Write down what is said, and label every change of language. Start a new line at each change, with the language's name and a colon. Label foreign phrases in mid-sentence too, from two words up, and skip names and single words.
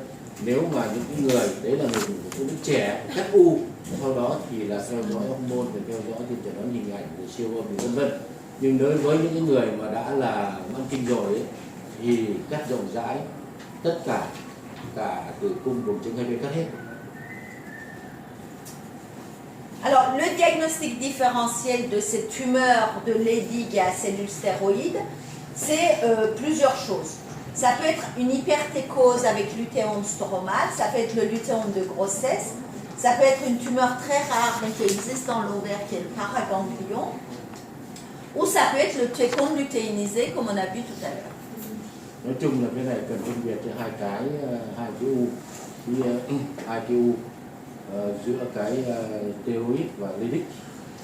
Vietnamese: Nếu mà những người đấy là người phụ nữ trẻ cắt u, sau đó thì là theo dõi hormone, rồi theo dõi trên chẩn đoán hình ảnh, rồi siêu âm vân vân. Nhưng đối với những người mà đã là mãn kinh rồi ấy, thì cắt rộng rãi tất cả tử cung, buồng trứng, hai bên cắt hết.
French: Alors, le diagnostic différentiel de ces tumeurs de Leydig à cellules stéroïdes, c'est plusieurs choses. Ça peut être une hypertécose avec lutéome stromal, ça peut être le lutéome de grossesse, ça peut être une tumeur très rare mais qui existe dans l'ovaire, qui est le paraganglion, ou ça peut être le trachome lutéinisé comme on a vu tout à l'heure.
Vietnamese: Nói chung là cái này cần phân biệt cho hai cái u, hai cái u giữa cái steroid và Leydig.